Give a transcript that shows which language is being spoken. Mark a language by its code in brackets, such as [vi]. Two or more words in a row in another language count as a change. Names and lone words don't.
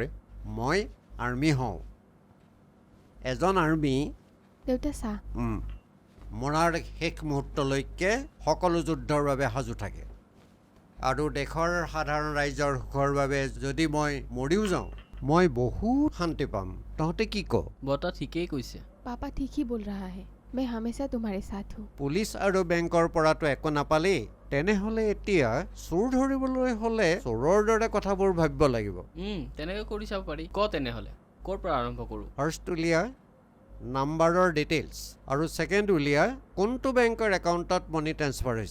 [as] মই আৰ্মি হওঁ, এজন আৰ্মি। দেউতা চা, মৰাৰ শেষ মুহূৰ্তলৈকে সকলো যুদ্ধৰ বাবে সাজু থাকে, আৰু দেশৰ সাধাৰণ ৰাইজৰ সুখৰ বাবে যদি মই মৰিও যাওঁ মই বহুত শান্তি পাম। তহঁতে কি ক? বৰ্তা ঠিকেই কৈছে। [hi] पापा ठीक ही बोल रहा है, मैं हमेशा तुम्हारे साथ हूँ। [as] পুলিচ আৰু বেংকৰ পৰাটো একো নাপালেই তেনেহ'লে এতিয়া চোৰ ধৰিবলৈ হ'লে চোৰৰ দৰে কথাবোৰ ভাবিব লাগিব। তেনেকৈ কৰি চাব পাৰি। তেনেহ'লে ক'ৰ পৰা আৰম্ভ কৰোঁ? ফাৰ্ষ্ট উলিয়া নাম্বাৰৰ ডিটেইলছ আৰু ছেকেণ্ড উলিয়া কোনটো বেংকৰ একাউণ্টত [en] money transfer [as] হৈছে।